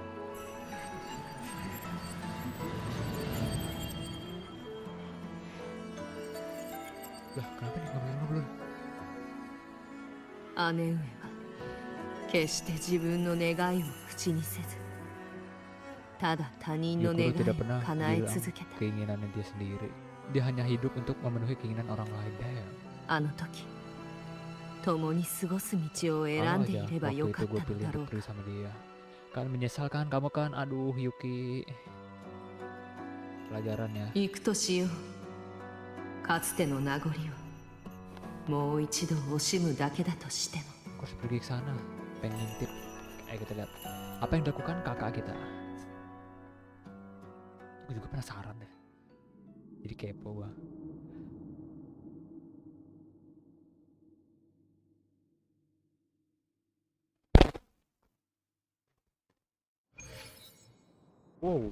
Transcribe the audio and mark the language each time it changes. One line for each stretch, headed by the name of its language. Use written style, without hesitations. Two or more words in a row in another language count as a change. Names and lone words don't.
Indonesian: Lah, kenapa nih ngobrol-ngobrol?
Japanese: 姉上は決して自分の願いを口にせず、ただ他人の願い
Indonesian: Yukuru
Japanese: を
Indonesian: tidak pernah
Japanese: 叶え
Indonesian: bilang
Japanese: 続けた。
Indonesian: keinginannya dia sendiri. Dia hanya hidup untuk memenuhi keinginan orang lain. Damn.
Japanese: あの時共に過ごす道を選
Indonesian: Kalau
Japanese: んでい
Indonesian: aja
Japanese: れば
Indonesian: waktu
Japanese: よか
Indonesian: itu
Japanese: った
Indonesian: gue
Japanese: の
Indonesian: pilih
Japanese: だろ
Indonesian: untuk
Japanese: うか。
Indonesian: pergi sama dia. Kan menyesalkan kamu kan, aduh Yuki. Pelajaran ya.
Japanese: 行くとしよう。かつての名残をもう一度惜しむだけだとしても。
Indonesian: Aku harus pergi ke sana. Pengen ngintip. Kita lihat apa yang dilakukan kakak kita. Gue juga penasaran deh. Jadi kepo gua. Wow.